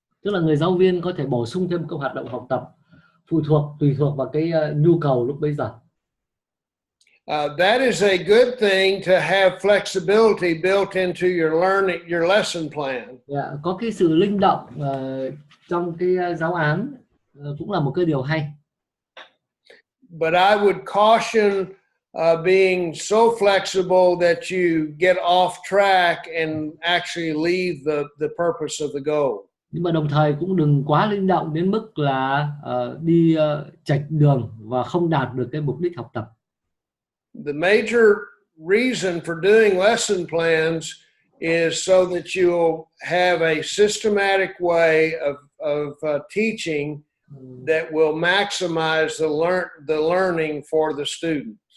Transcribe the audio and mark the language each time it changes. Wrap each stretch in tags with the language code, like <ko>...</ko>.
<vi>Tức là người giáo viên có thể bổ sung thêm các hoạt động học tập tùy thuộc vào cái nhu cầu lúc bấy giờ.</vi> <en>That is a good thing to have flexibility built into your lesson plan.</en> <vi>Yeah, có cái sự linh động trong cái giáo án cũng là một cái điều hay.</vi> <en>But I would caution being so flexible that you get off track and actually leave the purpose of the goal.</en> <vi>Nhưng mà đồng thời cũng đừng quá linh động đến mức là đi chệch đường và không đạt được cái mục đích học tập.</vi> <en>The major reason for doing lesson plans is so that you'll have a systematic way of teaching that will maximize the learning for the student.</en>